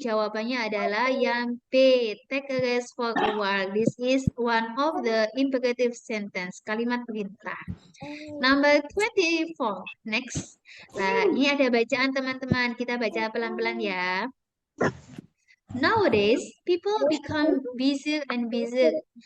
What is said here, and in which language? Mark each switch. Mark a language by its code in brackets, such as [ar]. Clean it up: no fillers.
[id] Jawabannya adalah yang B. [en] Take a rest for a while. This is one of the imperative sentence. [id] Kalimat perintah. [en] Number 24. Next. [id] Nah, ini ada bacaan teman-teman. Kita baca pelan-pelan ya. [en] Nowadays, people become busier and busier.